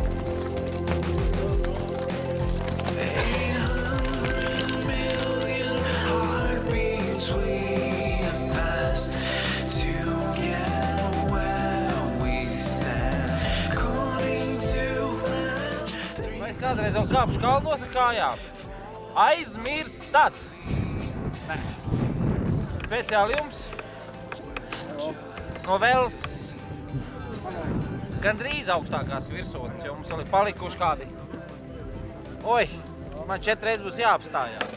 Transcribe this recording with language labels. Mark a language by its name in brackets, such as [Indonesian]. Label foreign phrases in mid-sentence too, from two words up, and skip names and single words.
[English] 800 million heartbeats we have passed to get where we stand. According to plan. [Latvian] Vai es kādreiz vēl kāpšu kalnos ar kājām? Aizmirstat! Nē. Speciāli jums no Vels gandrīz augstākās virsotnes, jo mums vēl ir palikuši kādi. Oi, man 4 reizes būs jāapstājās.